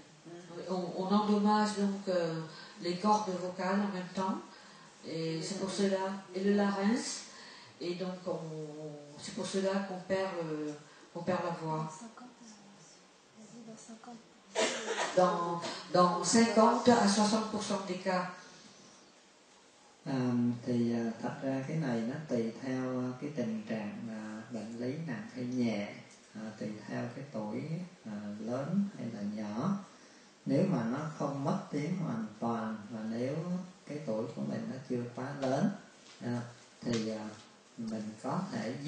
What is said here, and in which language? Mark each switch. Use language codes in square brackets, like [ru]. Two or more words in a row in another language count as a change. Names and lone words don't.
[fr] On endommage donc les cordes vocales en même temps, et c'est pour cela, et le larynx, Et donc c'est pour cela qu'on perd la voix. Dans 50 à 60% des cas. [vi] Thì thật ra cái này nó tùy theo cái tình trạng bệnh lý nặng hay nhẹ, tùy theo cái tuổi lớn hay là nhỏ. Nếu mà nó không mất tiếng hoàn toàn và nếu cái tuổi của mình nó chưa quá lớn thì mình có thể giúp.